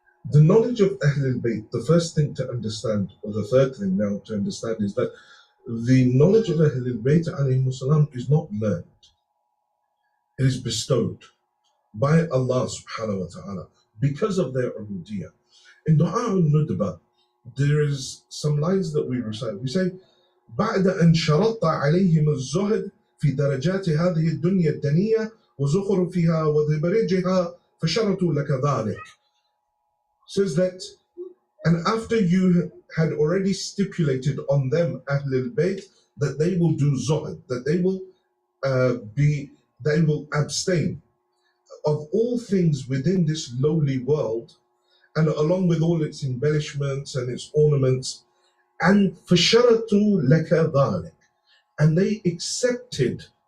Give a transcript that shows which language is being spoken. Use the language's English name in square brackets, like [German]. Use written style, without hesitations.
[English] The knowledge of Ahl al-Bayt, the first thing to understand, or the third thing now to understand, is that the knowledge of Ahl al-Bayt alayhi salam is not learned. It is bestowed by Allah subhanahu wa ta'ala because of their ubudiyah. In Dua al-Nudba, there is some lines that we recite. We say, [Arabic] بعد أن شرطت عليهم الزهد في درجات هذه الدنيا الدنية وزخرفها وضبرجها فشرطوا لك ذلك. [English] Says that, and after you had already stipulated on them, Ahl al-Bayt, that they will do zuhd, that they will abstain of all things within this lowly world, and along with all its embellishments and its ornaments, and [Arabic] فَشَرَطُوا لَكَ ذَلِكَ, [English] and they accepted